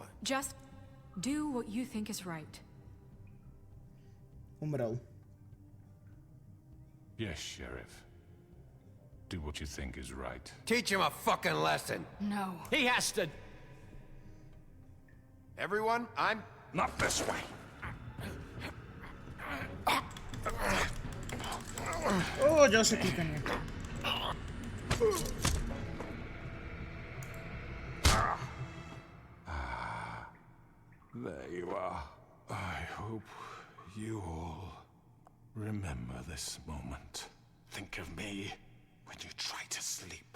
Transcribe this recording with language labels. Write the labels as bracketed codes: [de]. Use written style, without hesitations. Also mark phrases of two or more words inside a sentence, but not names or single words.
[en] Just do what you think is right. [sk] Umrel. [en] Yes, Sheriff. Do what you think is right. Teach him a fucking lesson. No. He has to. everyone, I'm... Not this way. [sk] O, ďalšie klikanie. [en] There you are. I hope you all remember this moment. Think of me when you try to sleep.